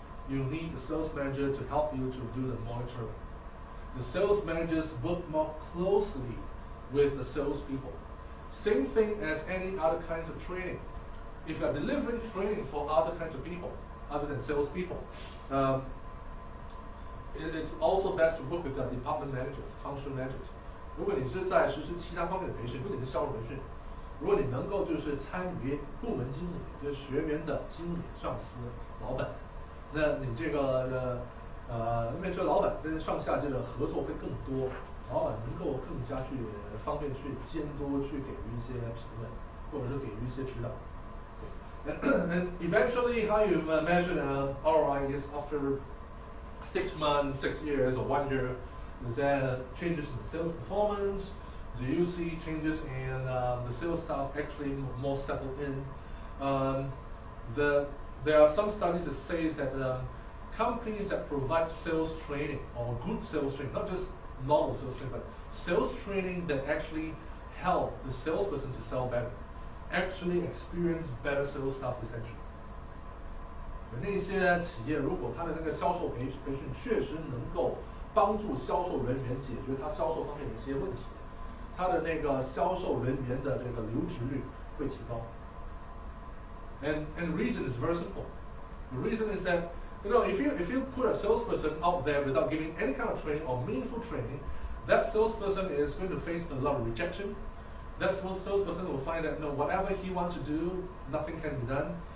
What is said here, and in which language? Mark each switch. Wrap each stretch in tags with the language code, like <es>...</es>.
<en>You need the sales manager to help you to do the monitoring. The sales managers work more closely with the salespeople. Same thing as any other kinds of training. If you are delivering training for other kinds of people, other than salespeople, it's also best to work with the department managers, functional managers.</en> <zh>如果你是在实施其他方面的培训，不仅是销售培训，如果你能够就是参与部门经理，就是学员的经理、上司、老板，那你这个面对老板跟上下级的合作会更多，老板能够更加去方便去监督，去给予一些评论，或者是给予一些指导。</zh> <en>And eventually, how you measure ROI is after 6 months, 6 years, or 1 year. Is there changes in the sales performance? Do you see changes in the sales staff actually more settled in? There are some studies that say that companies that provide sales training or good sales training, not just normal sales training, but sales training that actually help the salesperson to sell better, actually experience better sales staff retention.</en> <zh>那些企业如果它的那个销售培训确实能够帮助销售人员解决他销售方面的一些问题，他的那个销售人员的这个留职率会提高。</zh> <en>And the reason is very simple. The reason is that if you put a salesperson out there without giving any kind of training or meaningful training, that salesperson is going to face a lot of rejection. That salesperson will find that whatever he wants to do, nothing can be done.</en>